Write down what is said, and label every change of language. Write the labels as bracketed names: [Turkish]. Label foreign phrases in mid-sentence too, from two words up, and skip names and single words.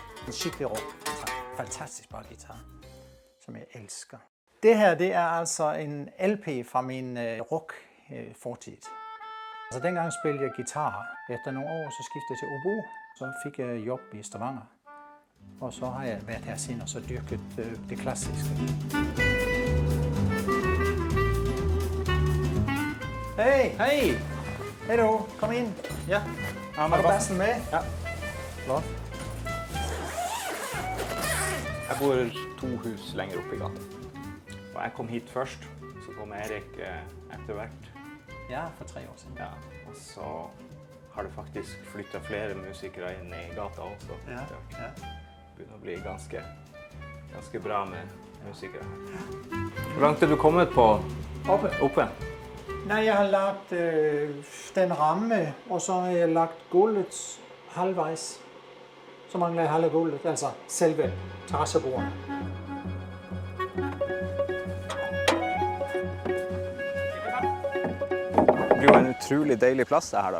[Norwegian] en skikkelig rockgitar. Fantastisk bra guitar, som jeg elsker. [Danish] Det her, det er altså en LP fra min rock-fortid. Altså dengang spillede jeg guitar. Efter nogle år så skiftede jeg til oboe. Så fik jeg jobb i Stavanger. Og så har jeg været her siden og så dyrket det klassiske. Hej! [Norwegian] Hei! [Danish] Hej du, kom ind. Ja. Har du bassen med? Ja. Flot. [Norwegian] Jeg bor 2 hus lenger oppe i gata. Og jeg kom hit først, så kom Erik etter hvert. Ja, for 3 år siden. Ja, og så har det faktisk flyttet flere musikere inn i gata også. Ja, ja. Det begynner å bli ganske bra med musikere her. Hvor langt er du kommet på oppe? [Danish] Nej, jeg har lagt den ramme, og så har jeg lagt gulvet halvvejs. Så mangler jeg halve gulvet, altså selve terrassebordet. [Norwegian] Det blir jo en utrolig deilig plads det her da.